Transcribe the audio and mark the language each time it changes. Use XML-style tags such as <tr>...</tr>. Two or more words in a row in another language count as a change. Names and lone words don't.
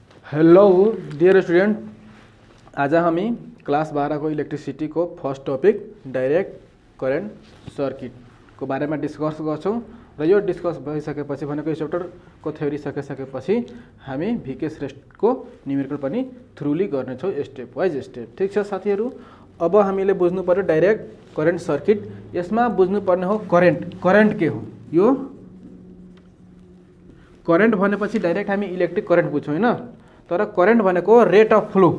<en>hello dear student,</en> <ne>आज हामी</ne> <en>class 12</en> <ne>को इलेक्ट्रिसिटी को</ne> <en>first topic direct current circuit</en> <ne>को बारे में डिस्कस गर्छौं र यो डिस्कस भइसकेपछि भनेको यो चैप्टर को थ्योरी सकिसकेपछि हामी भिके श्रेष्ठ को न्यूमेरिकल पनि थ्रुली गर्नेछौं</ne> <en>step wise step.</en> <ne>ठीक छ साथीहरु, अब हामीले बुझ्नु पर्यो</ne> <en>direct current circuit.</en> <ne>यसमा बुझ्नु पर्ने हो करेंट के हो। यो करेंट भनेपछि डाइरेक्ट हामी</ne> <en>electric current</en> <ne>बुझ्छौं हैन, तर करेंट भनेको</ne> <en>rate of flow.</en>